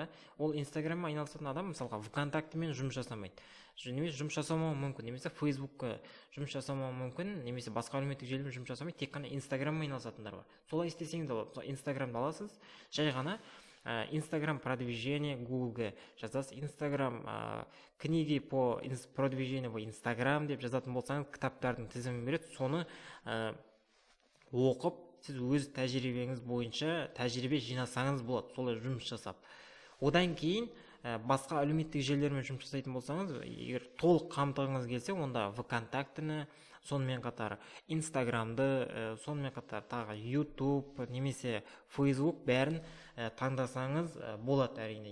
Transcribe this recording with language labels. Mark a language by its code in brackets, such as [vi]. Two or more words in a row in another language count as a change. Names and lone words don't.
[kk] Ол Инстаграммен айналысатын адам мысалға ВКонтактемен жұмыс жасамайды. Немесе жұмыс жасамауы мүмкін, немесе Фейсбукқа жұмыс жасамауы мүмкін, немесе басқа әлеуметтік желімен жұмыс жасамайды, тек қана Инстаграммен айналысатындар бар. Солай істесеңіз болады. Инстаграмды аласыз, жай ғана Инстаграм продвижение Гуглге жазасыз. Инстаграм [ru] книги по продвижению в Инстаграм [kk] деп жазатын болсаңыз, кітаптардың тізімін береді. Соны оқып, сіз өз тәжірибеңіз бойынша тәжірибе жинасаңыз болады, солай жұмыс жасап. Одан кейін басқа әлеуметтік желілермен жұмыс жасайтын болсаңыз, егер толық қамтығыңыз келсе, онда ВКонтактіні, сонымен қатар Инстаграмды, сонымен қатар тағы YouTube немесе Facebook бәрін таңдасаңыз болады әрине.